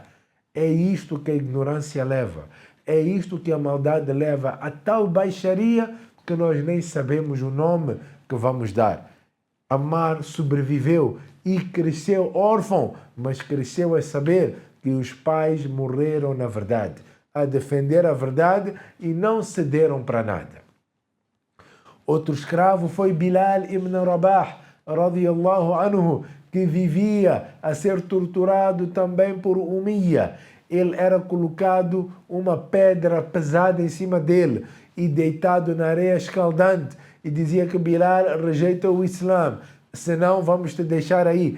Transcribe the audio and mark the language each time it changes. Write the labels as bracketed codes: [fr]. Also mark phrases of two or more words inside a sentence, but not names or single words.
[pt] É isto que a ignorância leva. É isto que a maldade leva a tal baixaria que nós nem sabemos o nome que vamos dar. Ammar sobreviveu e cresceu órfão, mas cresceu a saber que os pais morreram na verdade, a defender a verdade e não cederam para nada. Outro escravo foi Bilal ibn Rabah, [ar] رضي الله عنه, [pt] que vivia a ser torturado também por Umayya. Ele era colocado uma pedra pesada em cima dele e deitado na areia escaldante e dizia que Bilal rejeita o Islã, senão vamos te deixar aí.